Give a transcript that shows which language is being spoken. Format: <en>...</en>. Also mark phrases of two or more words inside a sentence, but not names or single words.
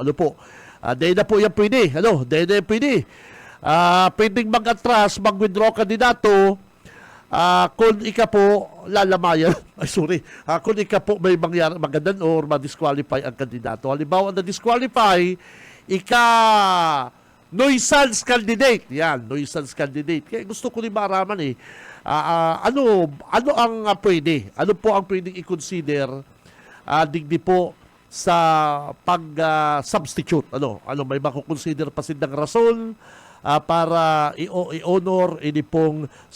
<bik>Dahil na po yan pwede. Dahil na pwede. Pwedeng mag-atras, mag-withdraw kandidato, kung ika po lalamayan, kung ika po may magadan or ma-disqualify ang kandidato. Halimbawa na disqualify, ika</bik> <en>nuisance candidate.</en> <bik>Yan,</bik> <en>nuisance candidate.</en> <bik>Kaya gusto ko rin maraman ano ang pwede? Ano po ang pwedeng i-consider digdi po sa pag-substitute? May makukonsider pa silang rason para i-honor ini pong substitution.</bik>